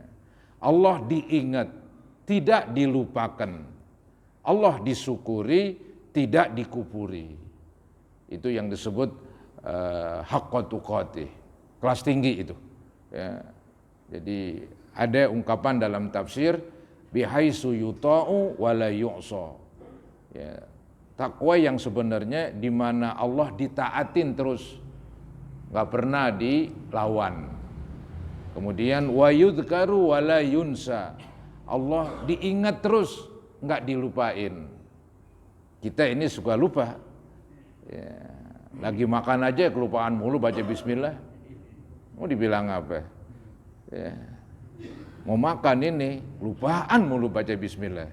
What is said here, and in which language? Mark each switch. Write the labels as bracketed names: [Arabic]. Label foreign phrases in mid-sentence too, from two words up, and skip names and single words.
[Indonesian] Allah diingat, tidak dilupakan. Allah disyukuri, tidak dikufuri. Itu yang disebut [Arabic] حق تقاته, [Indonesian] kelas tinggi itu. Ya. Jadi ada ungkapan dalam tafsir [Arabic] بحيث يطاع ولا يعصى. [Indonesian] Ya. Takwa yang sebenarnya di mana Allah ditaatin terus, nggak pernah dilawan. [Arabic] Kemudian ويذكر ولا ينسى. [Indonesian] Allah diingat terus, nggak dilupain. Kita ini suka lupa. Ya. Lagi makan aja kelupaan mulu baca bismillah. Mau dibilang apa? Ya. Mau makan ini, lupaan mulu baca bismillah.